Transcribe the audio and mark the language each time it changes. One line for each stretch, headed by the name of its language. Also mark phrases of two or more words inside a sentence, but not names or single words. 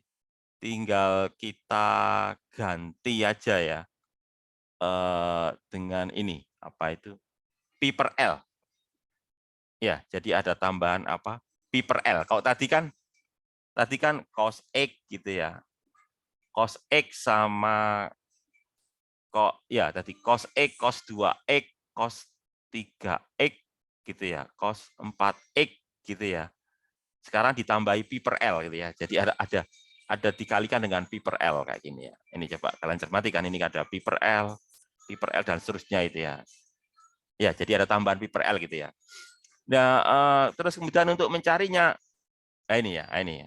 Indonesian: Tinggal kita ganti aja ya dengan ini apa itu pi per L ya, jadi ada tambahan apa pi per L. Kalau tadi kan cos X gitu ya, cos X sama kok ya tadi cos X, cos 2X, cos 3X gitu ya, cos 4X gitu ya. Sekarang ditambahi pi per L gitu ya, jadi ada dikalikan dengan pi per L kayak gini ya. Ini coba kalian cermati kan, ini ada pi per L dan seterusnya itu ya. Ya, jadi ada tambahan pi per L gitu ya. Nah, terus kemudian untuk mencarinya, nah ini ya.